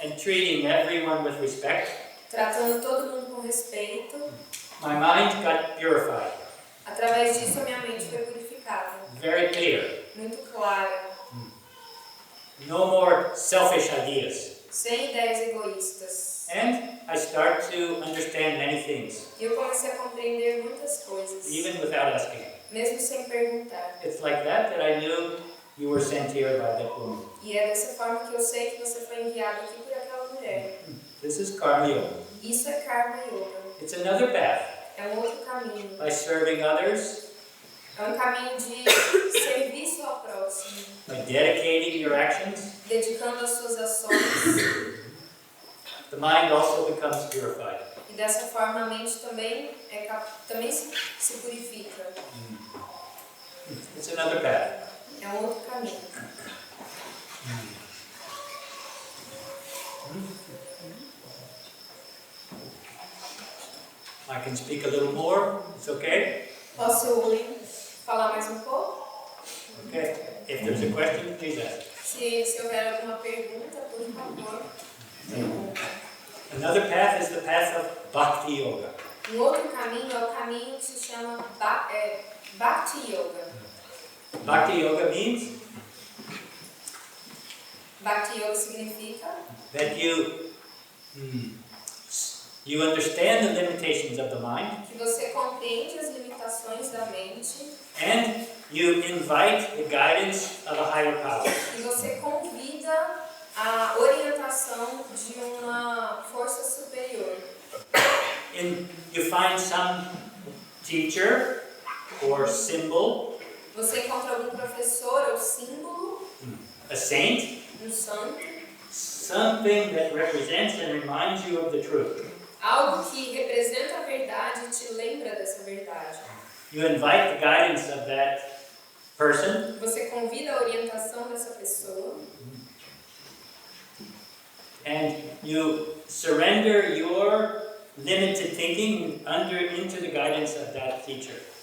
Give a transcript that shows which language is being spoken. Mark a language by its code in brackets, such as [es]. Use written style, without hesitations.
[en] and treating everyone with respect, [pt] tratando todo mundo com respeito. [en] my mind got purified, [pt] Através disso, a minha mente foi purificada, [en] very clear. [pt] muito clara, [en] No more selfish ideas. [pt] sem ideias egoístas. [en] And I start to understand many things, [pt] E eu comecei a compreender muitas coisas, [en] even without asking. [pt] mesmo sem perguntar. [en] It's like that I knew you were sent here by that woman. [pt] E é dessa forma que eu sei que você foi enviado aqui por aquela mulher. [en] This is Karma Yoga. [pt] Isso é Karma Yoga. [en] It's another path. [pt] É um outro caminho. [en] By serving others, [pt] É um caminho de serviço ao próximo, [en] by dedicating your actions, [pt] dedicando as suas ações. [en] the mind also becomes purified. [pt] E dessa forma a mente também, também se purifica. [en] It's another path. [pt] É um outro caminho. [en] I can speak a little more. It's okay? [pt] Posso falar mais um pouco? [en] Okay. If there's a question, please ask. [pt] Se houver alguma pergunta, por favor. [en] Another path is the path of Bhakti Yoga. [pt] Outro caminho é o caminho que se chama Bhakti Yoga. [en] Bhakti Yoga means [pt] Bhakti Yoga significa [en] that you understand the limitations of the mind, [pt] que você compreende as limitações da mente [en] and you invite the guidance of a higher power. [pt] e você convida a orientação de uma força superior. [en] You find some teacher or symbol, [pt] Você encontra algum professor ou símbolo, [en] a saint, [pt] santo, [en] something that represents and reminds you of the truth. [pt] algo que representa a verdade e te lembra dessa verdade. [en] You invite the guidance of that person, [pt] Você convida a orientação dessa pessoa [en] and you surrender your limited thinking into the guidance of that teacher.